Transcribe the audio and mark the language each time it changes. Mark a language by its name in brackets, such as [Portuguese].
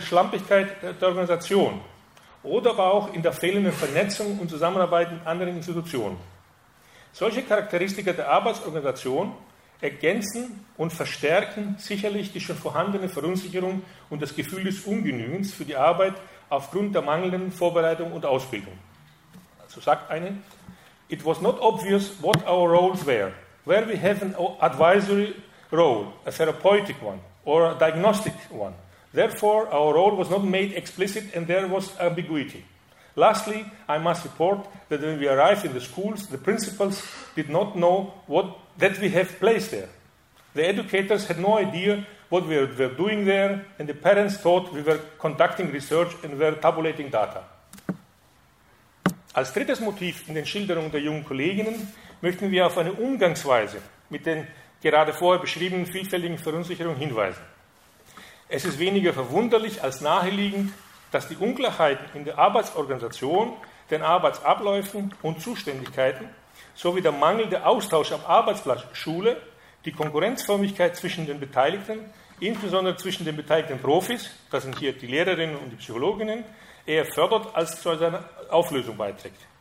[German] Schlampigkeit der Organisation oder aber auch in der fehlenden Vernetzung und Zusammenarbeit mit anderen Institutionen. Solche Charakteristika der Arbeitsorganisation ergänzen und verstärken sicherlich die schon vorhandene Verunsicherung und das Gefühl des Ungenügens für die Arbeit aufgrund der mangelnden Vorbereitung und Ausbildung. So sagt eine: [English] It was not obvious what our roles were. Where we have an advisory role, a therapeutic one, or a diagnostic one. Therefore, our role was not made explicit and there was ambiguity. Lastly, I must report that when we arrived in the schools, the principals did not know that we have placed there. The educators had no idea what we were doing there, and the parents thought we were conducting research and were tabulating data. [German] Als drittes Motiv in den Schilderungen der jungen Kolleginnen möchten wir auf eine Umgangsweise mit den gerade vorher beschriebenen vielfältigen Verunsicherungen hinweisen. Es ist weniger verwunderlich als naheliegend, dass die Unklarheiten in der Arbeitsorganisation, den Arbeitsabläufen und Zuständigkeiten sowie der mangelnde Austausch am Arbeitsplatz Schule die Konkurrenzförmigkeit zwischen den Beteiligten, insbesondere zwischen den beteiligten Profis, das sind hier die Lehrerinnen und die Psychologinnen, eher fördert als zu seiner Auflösung beiträgt.